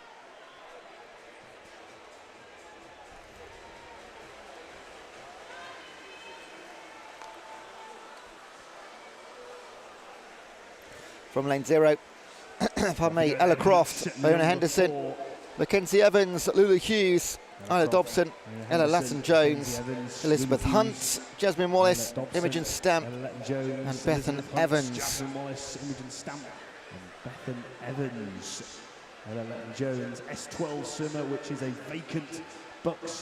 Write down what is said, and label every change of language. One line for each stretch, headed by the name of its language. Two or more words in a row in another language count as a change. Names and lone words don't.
English: From lane 0, pardon me, Ella Croft, Fiona Henderson, Mackenzie Evans, Lulu Hughes, Isla Dobson, Ella Latten-Jones, Elizabeth Hunt, Jasmine Wallace, Imogen Stamp, and Bethan Evans. Bethan Evans, Ella Latten-Jones, S12 swimmer, which is a vacant BUCS.